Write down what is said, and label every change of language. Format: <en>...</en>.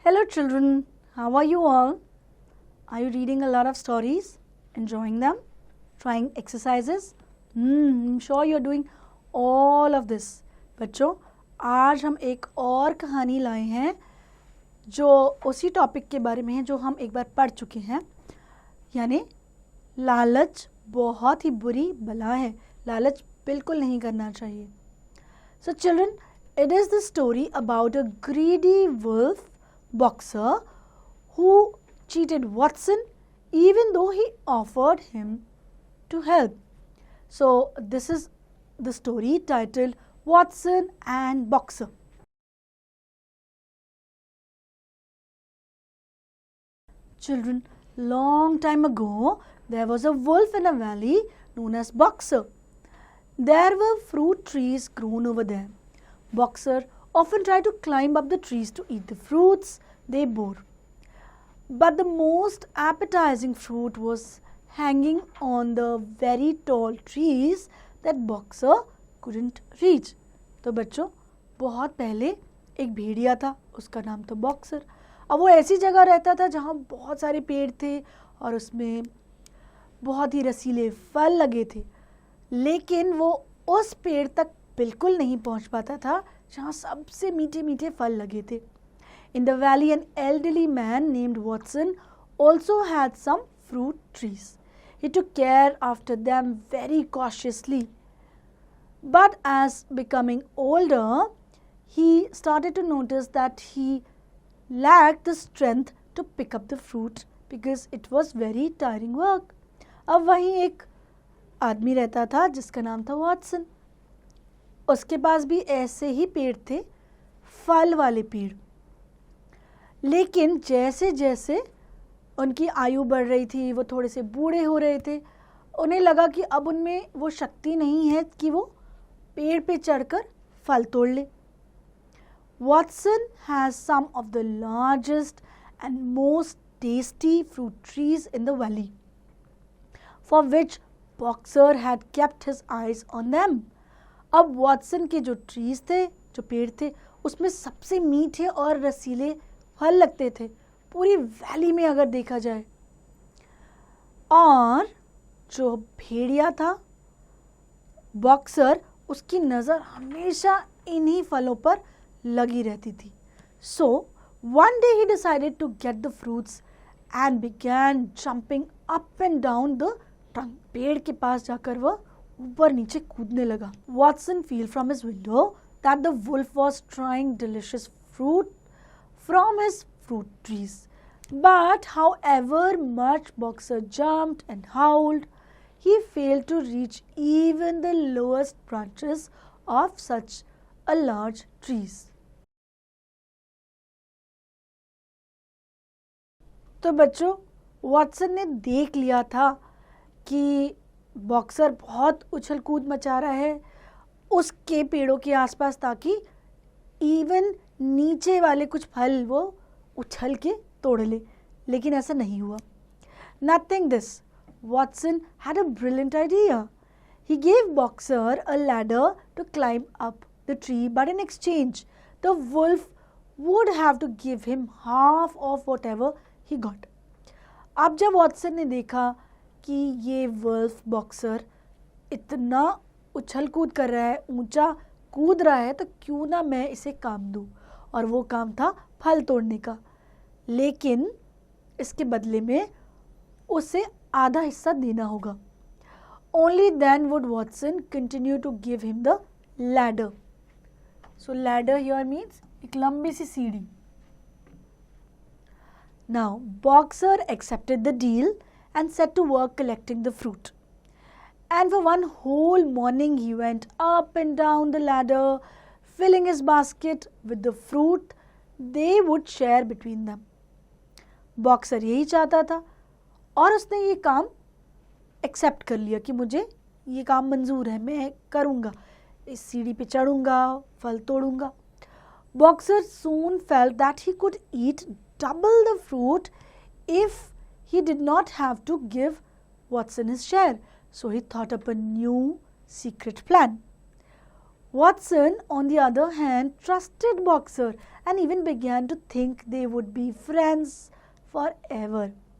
<en>children, how are you all? Are you reading a lot of stories? Enjoying them? Trying exercises? I'm sure you're doing all of this.</en> <hi>बच्चों, आज हम एक और कहानी लाए हैं जो उसी टॉपिक के बारे में है जो हम एक बार पढ़ चुके हैं, यानी लालच बहुत ही बुरी बला है. लालच बिल्कुल नहीं करना चाहिए.</hi> <en>So children, it is the story about a greedy wolf boxer who cheated Watson even though he offered him to help. So this is the story titled Watson and Boxer. Children, long time ago there was a wolf in a valley known as Boxer. There were fruit trees grown over there. Boxer often tried to climb up the trees to eat the fruits they bore. But the most appetizing fruit was hanging on the very tall trees that Boxer couldn't reach.</en> <hi>तो बच्चों, बहुत पहले एक भेड़िया था, उसका नाम था boxer. अब वो ऐसी जगह रहता था जहाँ बहुत सारे पेड़ थे और उसमें बहुत ही रसीले फल लगे थे, लेकिन वो उस पेड़ तक बिल्कुल नहीं पहुँच पाता था जहाँ सबसे मीठे मीठे फल लगे थे.</hi> <en>In the valley, an elderly man named Watson also had some fruit trees. He took care after them very cautiously. But as becoming older, he started to notice that he lacked the strength to pick up the fruit because it was very tiring work.</en> <hi>अब वहीं एक आदमी रहता था जिसका नाम था Watson. उसके पास भी ऐसे ही पेड़ थे, फल वाले पेड़. लेकिन जैसे जैसे उनकी आयु बढ़ रही थी, वो थोड़े से बूढ़े हो रहे थे, उन्हें लगा कि अब उनमें वो शक्ति नहीं है कि वो पेड़ पे चढ़कर फल तोड़ ले.</hi> <en>Watson has some of the largest and most tasty fruit trees in the valley, for which Boxer had kept his eyes on them.</en> <hi>अब Watson के जो ट्रीज थे, जो पेड़ थे, उसमें सबसे मीठे और रसीले फल लगते थे पूरी वैली में अगर देखा जाए. और जो भेड़िया था बॉक्सर, उसकी नज़र हमेशा इन्हीं फलों पर लगी रहती थी.</hi> <en>So one day he decided to get the fruits and began jumping up and down the trunk.</en> <hi>पेड़ के पास जाकर वह ऊपर नीचे कूदने लगा.</hi> <en>Watson felt from his window that the wolf was trying delicious fruit from his fruit trees. But however much Boxer jumped and howled, he failed to reach even the lowest branches of such a large trees.</en> <hi>तो बच्चों, Watson ने देख लिया था कि boxer बहुत उछल कूद मचा रहा है उसके पेड़ों के आसपास, ताकि इवन नीचे वाले कुछ फल वो उछल के तोड़ ले, लेकिन ऐसा नहीं हुआ.</hi> <en>Nothing this. Watson had a brilliant idea. He gave Boxer a ladder to climb up the tree, but in exchange, the wolf would have to give him half of whatever he got.</en> <hi>अब जब Watson ने देखा कि ये wolf boxer इतना उछल कूद कर रहा है, ऊंचा कूद रहा है, तो क्यों ना मैं इसे काम दूं. और वो काम था फल तोड़ने का, लेकिन इसके बदले में उसे आधा हिस्सा देना होगा.</hi> <en>Only then would Watson continue to give him the ladder. So ladder here means</en> <hi>एक लंबी सी सीढ़ी.</hi> <en>Now Boxer accepted the deal and set to work collecting the fruit. And for one whole morning he went up and down the ladder, filling his basket with the fruit they would share between them.</en> <hi>Boxer यही चाहता था और उसने ये काम accept कर लिया कि मुझे ये काम मंजूर है, मैं करूँगा, इस सीढ़ी पे चढ़ूँगा, फल तोड़ूँगा.</hi> <en>Boxer soon felt that he could eat double the fruit if he did not have to give Watson his share. So he thought up a new secret plan. Watson, on the other hand, trusted Boxer and even began to think they would be friends forever.</en>